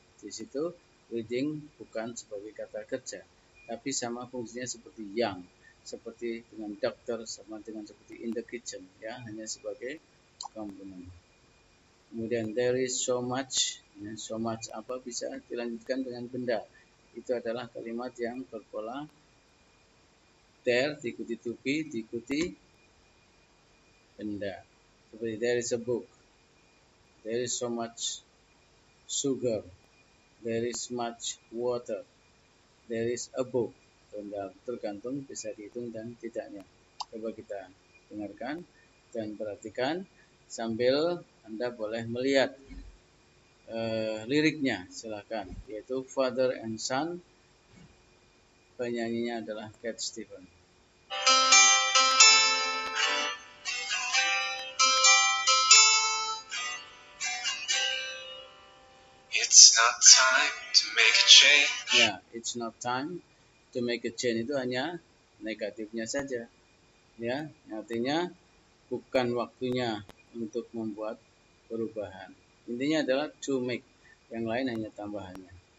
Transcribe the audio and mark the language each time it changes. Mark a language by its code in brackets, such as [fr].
[id] Di situ reading bukan sebagai kata kerja, tapi sama fungsinya seperti yang, seperti dengan doctor, sama dengan seperti [en] in the kitchen, [id] ya, hanya sebagai komplement. Kemudian [en] there is so much, [id] ya, so much apa bisa dilanjutkan dengan benda. Itu adalah kalimat yang berpola there diikuti to be diikuti benda. [en] Seperti there is a book, there is so much sugar, there is much water, there is a book. [id] Tergantung bisa dihitung dan tidaknya. Coba kita dengarkan dan perhatikan sambil Anda boleh melihat liriknya, silakan. Yaitu Father and Son, penyanyinya adalah Cat Stevens. [en] It's not time to make a change. Ya, it's not time to make a change [id] itu hanya negatifnya saja. Ya, artinya bukan waktunya untuk membuat perubahan. Intinya adalah to make. Yang lain hanya tambahannya.